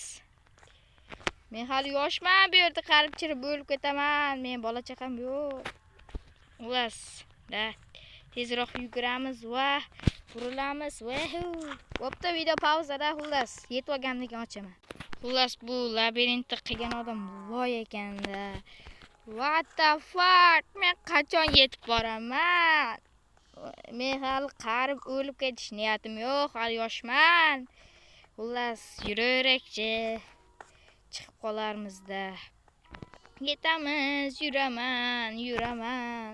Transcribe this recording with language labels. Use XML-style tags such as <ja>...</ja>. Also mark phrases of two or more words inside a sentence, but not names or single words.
<uz>Men hali yoshman, bu yerda qarib-chirib bo'lib ketaman. Men bola chaqam yo'q. Xullas, tezroq yuguramiz va burilamiz. Bo'pti, video pauzada. Xullas, yetib olgandan keyin ochaman. Xullas, bu labirintni qilgan odam voy ekanda.</uz> <en>What the fuck?</en> <uz>Men qachon yetib boraman? Men hali qarib o'lib ketish niyatim yo'q, hali yoshman. Xullas, yuraverakchi. Chiqib qolarmizda. Yetamiz, yuraman.</uz>